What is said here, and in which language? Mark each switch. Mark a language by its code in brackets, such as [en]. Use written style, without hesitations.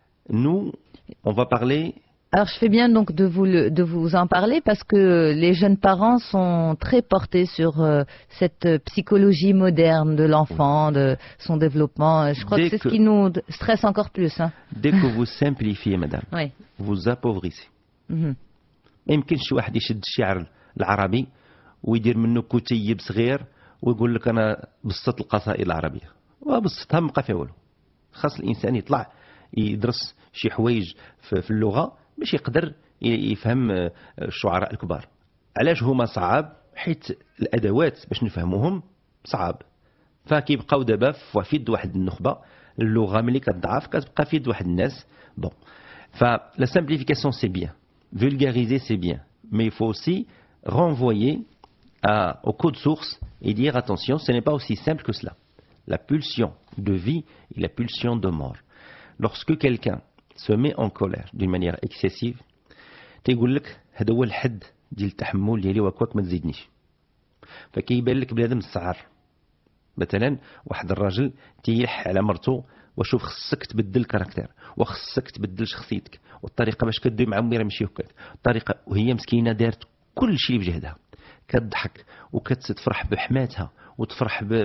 [fr] Nous, on va parler... Alors, je fais bien donc de vous en parler parce que les jeunes parents sont très portés sur cette psychologie moderne de l'enfant, de son développement. Je crois que c'est ce qui nous stresse encore plus. Hein. Dès que vous simplifiez, madame, oui. vous appauvrissez. [ar] ما يمكنش واحد يشد الشعر العربي ويدير منه كتيب صغير ويقول لك انا بسطت القصائد العربيه، وبسطها ما بقى فيها والو. خاص الانسان يطلع يدرس شي حوايج في اللغه باش يقدر يفهم الشعراء الكبار. علاش هما صعاب؟ حيت الادوات باش نفهموهم صعاب. فكيبقاو دابا في يد واحد النخبه، اللغه ملي كتضعف كتبقى في يد واحد الناس. بون، فلا [fr] simplification c'est bien. Vulgariser, c'est bien. Mais il faut aussi renvoyer au code source et dire attention, ce n'est pas aussi simple que cela. La pulsion de vie et la pulsion de mort. Lorsque quelqu'un se met en colère d'une manière excessive, [ar] تيقول لك هذا هو الحد ديال التحمل ديالي وكواك ما تزيدنيش. فكيبان لك بنادم السعر. مثلا واحد الراجل تيلح على مرته وشوف خصك تبدل الكاركتير وخصك تبدل شخصيتك والطريقه باش كدوي مع امي راه ماشي هكاك الطريقه وهي مسكينه دارت كل شيء بجهدها كتضحك وكتفرح بحماتها وتفرح